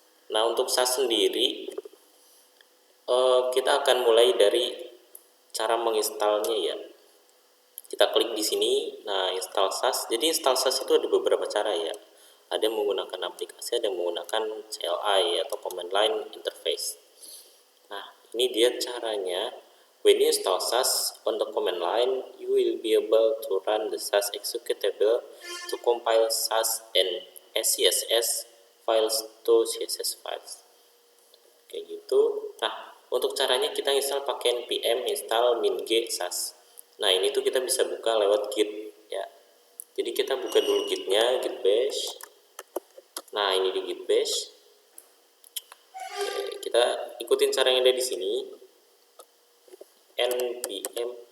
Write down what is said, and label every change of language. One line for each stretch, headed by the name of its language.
Indonesian: Nah, untuk SAS sendiri kita akan mulai dari cara menginstalnya ya. Kita klik di sini. Nah, install SAS. Jadi install SAS itu ada beberapa cara ya. Ada yang menggunakan aplikasi, ada yang menggunakan CLI atau command line interface. Nah, ini dia caranya.
English: When you install SAS on the command line, you will be able to run the SAS executable to compile SAS and SCSS files to CSS files.
Indonesian: Kayak gitu. Nah, untuk caranya kita install pakai npm install min-g SAS. Nah, ini tuh kita bisa buka lewat git ya. Jadi kita buka dulu gitnya, git bash. Nah, ini di git bash. Oke, kita ikutin cara yang ada di sini. npm.